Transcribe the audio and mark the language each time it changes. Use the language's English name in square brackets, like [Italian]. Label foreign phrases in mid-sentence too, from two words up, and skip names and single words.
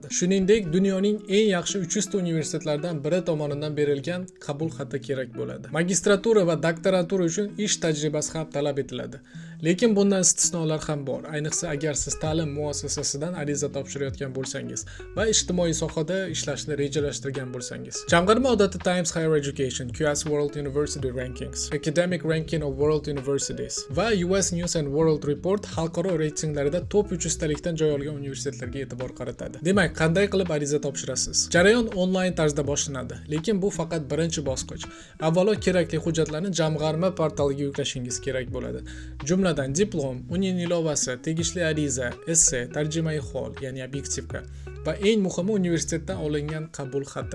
[Uzbek] Shuningdek, dunyoning eng yaxshi 300 ta universitetlaridan biri tomonidan berilgan qabul xati kerak bo'ladi. Magistratura va doktorantura uchun ish tajribasi ham talab etiladi. Lekin bundan istisnolar ham bor. Ayniqsa agar siz ta'lim muassasasidan ariza topshirayotgan bo'lsangiz va ijtimoiy sohada ishlashni rejalashtirgan bo'lsangiz. Jamg'arma odatda Times Higher Education, QS World University Rankings, Academic Ranking of World Universities va US News and World Report xalqaro reytinglarida top 300 talikdan joy olgan universitetlarga e'tibor qaratadi. Demak, qanday qilib ariza topshirasiz? Jarayon onlayn tarzda boshlanadi, lekin bu faqat birinchi bosqich. Avvalo kerakli hujjatlarni jamg'arma portaliga yuklashingiz kerak bo'ladi. Jumladan diplom, uning ilovasi, tegishli ariza, esse, tarjimai hol, ya'ni obyektivka va eng muhimi universitetdan olingan qabul xati.